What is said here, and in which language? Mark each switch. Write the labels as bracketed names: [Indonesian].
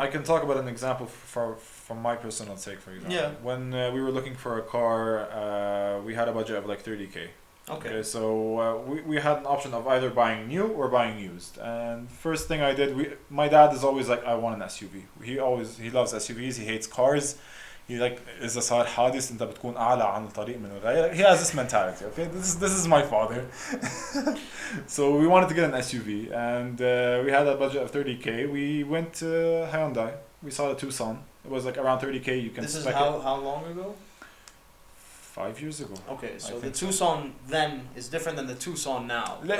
[English] I can talk about an example from my personal take, for example. Yeah. When we were looking for a car, we had a budget of like 30K. Okay. So we had an option of either buying new or buying used. And first thing I did, my dad is always like, I want an SUV. He loves SUVs. He hates cars. He like [Arabic] إذا صار حادث أنت بتكون أعلى عن الطريق من الغير. [English] He has this mentality. Okay, this is my father. So we wanted to get an SUV, and we had a budget of 30K. We went to Hyundai. We saw the Tucson. It was like around 30K. You can. This is spec how long ago? 5 years ago. Okay, so the think so. Tucson then is different than the Tucson now.